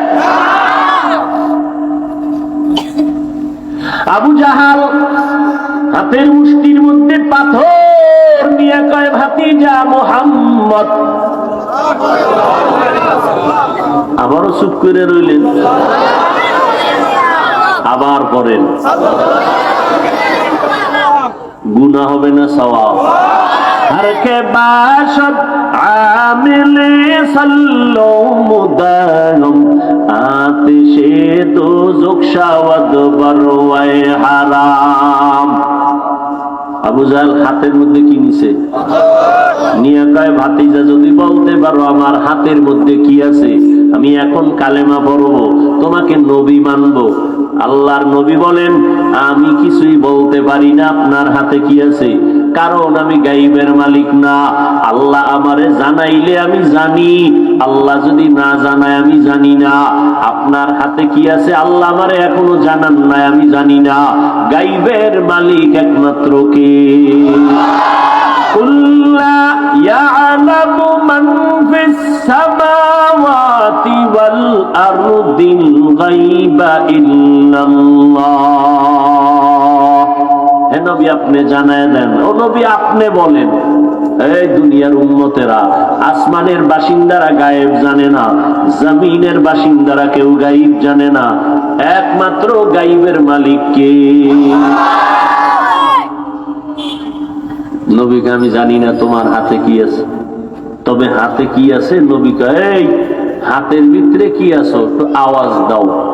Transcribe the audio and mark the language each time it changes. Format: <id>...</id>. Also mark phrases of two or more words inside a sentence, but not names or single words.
<bn>আবু জাহাল হাতের মুষ্টির মধ্যে পাথর নিয়ে কয়, ভাতিজা মুহাম্মদ। আবারও চুপ করে রইলেন, আবার পড়েন। গুনাহ হবে না সওয়াব?</bn> <fa>هر که باشد عامل صلوة مداوم آتش دوزخ شود بر وی حرام.</fa> <bn>আবু জাহেল হাতের মধ্যে কি নিছে? নিয়ে কয়, ভাতিজা যদি বলতে পারো আমার হাতের মধ্যে কি আছে, আমি এখন কালেমা পড়বো, তোমাকে নবী মানবো। আল্লাহর নবী বলেন, আমি কিছুই বলতে পারি না আপনার হাতে কি আছে, কারণ আমি গাইবের মালিক না। আল্লাহ আমারে জানাইলে আমি জানি, আল্লাহ যদি না জানায় আমি জানি না। আপনার হাতে কি আছে আল্লাহ আমারে এখনো জানান নাই, আমি জানি না। গাইবের মালিক একমাত্র কে?</bn> <ar>قل لا يعلم من في السماوات والأرض الغيب إلا الله.</ar> <bn>হে নবী আপনি জানায় দেন, ও নবী আপনি বলেন। এই দুনিয়ার উম্মতেরা, আসমানের বাসিন্দারা গায়েব জানে না, জমিনের বাসিন্দারা কেউ গায়েব জানে না, একমাত্র গায়েবের মালিক কে? নবীকে আমি জানি না তোমার হাতে কি আছে, তবে হাতে কি আছে নবী কয়, এই হাতের ভিতরে কি আছে একটু আওয়াজ দাও।</bn>